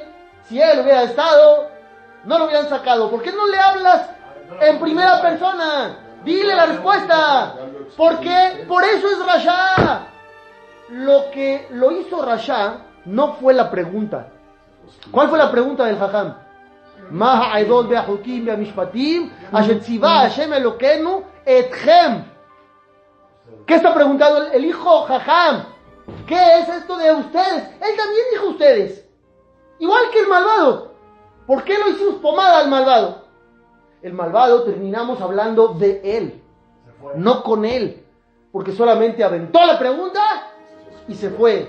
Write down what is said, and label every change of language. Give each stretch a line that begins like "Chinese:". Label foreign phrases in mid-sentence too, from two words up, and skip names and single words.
Spanish: Si él hubiera estado, no lo hubieran sacado. ¿Por qué no le hablas en primera persona? Dile la respuesta. ¿Por qué? Por eso es Rasha. Lo que lo hizo Rasha no fue la pregunta. ¿Cuál fue la pregunta del Jajam?
Hebrew: מה העדות והחוקים והמשפטים אשר צוה השם אלוקינו אתכם.
Spanish: ¿Qué está preguntando el hijo Jajam? ¿Qué es esto de ustedes? Él también dijo ustedes. Igual que el malvado. ¿Por qué lo hicimos pomada al malvado? El malvado terminamos hablando de él, no con él, porque solamente aventó la pregunta y se fue.